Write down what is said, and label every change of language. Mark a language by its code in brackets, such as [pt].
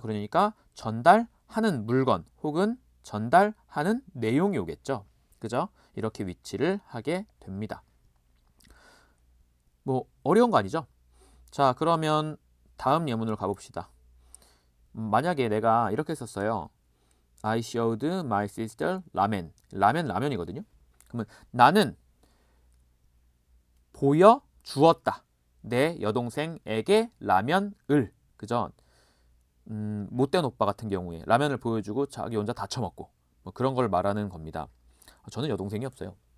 [ko] 그러니까 전달하는 물건 혹은 전달하는 내용이 오겠죠. 그죠? 이렇게 위치를 하게 됩니다. 뭐 어려운 거 아니죠? 자, 그러면 다음 예문으로 가봅시다. 만약에 내가 이렇게 썼어요. [en] I showed my sister 라멘. [ko] 라면이거든요. 그러면 나는 보여주었다. 내 여동생에게 라면을. 그죠? 못된 오빠 같은 경우에 라면을 보여주고 자기 혼자 다 처먹고 뭐 그런 걸 말하는 겁니다. 저는 여동생이 없어요.